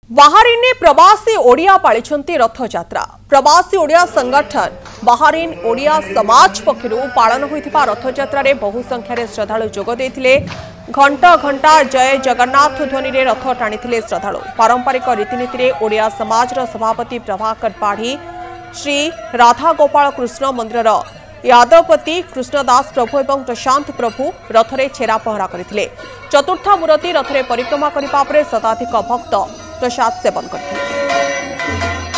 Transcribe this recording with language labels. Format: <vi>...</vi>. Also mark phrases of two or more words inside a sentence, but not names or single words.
<or>ବାହାରିନ ପ୍ରବାସୀ ଓଡ଼ିଆ ପାଳିଛନ୍ତି ରଥଯାତ୍ରା। ପ୍ରବାସୀ ଓଡ଼ିଆ ସଂଗଠନ ବାହାରିନ ଓଡ଼ିଆ ସମାଜ ପକ୍ଷରୁ ପାଳନ ହୋଇଥିବା ରଥଯାତ୍ରା ରେ ବହୁ ସଂଖ୍ୟାରେ ଶ୍ରଦ୍ଧାଳୁ ଯୋଗ ଦେଇଥିଲେ। ଘଣ୍ଟା ଘଣ୍ଟା ଜୟ ଜଗନ୍ନାଥ ଧ୍ୱନି ରେ ରଥ ଟାଣିଥିଲେ ଶ୍ରଦ୍ଧାଳୁ। ପାରମ୍ପରିକ ରୀତିନୀତି ରେ ଓଡ଼ିଆ ସମାଜ ର ସଭାପତି ପ୍ରଭାକର ପାଢ଼ୀ ଶ୍ରୀ ରାଧା ଗୋପାଳ କୃଷ୍ଣ ମନ୍ଦିର ଯାଦବପତି କୃଷ୍ଣଦାସ ପ୍ରଭୁ ଏବଂ ପ୍ରଶାନ୍ତ ପ୍ରଭୁ ରଥରେ ଛେରା ପହଁରା କରିଥିଲେ। ଚତୁର୍ଥା ମୂର୍ତ୍ତି ରଥରେ ପରିକ୍ରମା କରିବା ପରେ ଶତାଧିକ ଭକ୍ତ ପ୍ରସାଦ ସେବନ କରିଥିଲେ।</or>